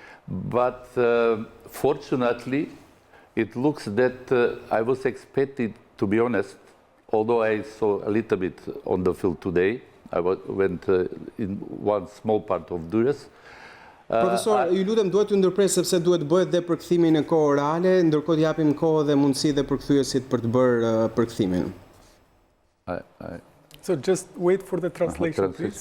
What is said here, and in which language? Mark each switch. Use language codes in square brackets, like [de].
[en] But fortunately, it looks that I was expected, to be honest, although I saw a little bit on the field today, I went in one small part of Durrës. [sq] Profesor, ju lutem, duhet të ndërpres sepse duhet bëhet dhe përkthimi në kohë reale, ndërkohë japim kohë dhe mundësi dhe përkthyesit për të bërë përkthimin. [en] So just wait for the translation, please.